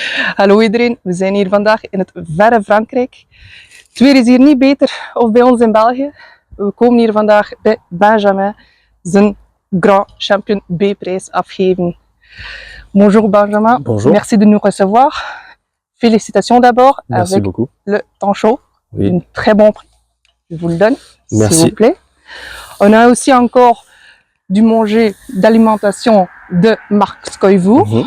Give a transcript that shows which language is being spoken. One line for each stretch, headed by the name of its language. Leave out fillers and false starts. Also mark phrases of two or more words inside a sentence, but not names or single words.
Dutch: Hallo iedereen, we zijn hier vandaag in het verre Frankrijk. Het weer is hier niet beter of bij ons in België. We komen hier vandaag bij Benjamin zijn Grand Champion B-prijs afgeven.
French: Bonjour Benjamin, Bonjour. Merci de nous recevoir. Félicitations d'abord Merci avec beaucoup. le temps chaud. Oui. Un très bon prix. Je vous le donne, Merci. s'il vous plaît. On a aussi encore du manger d'alimentation de Marc Scoivour.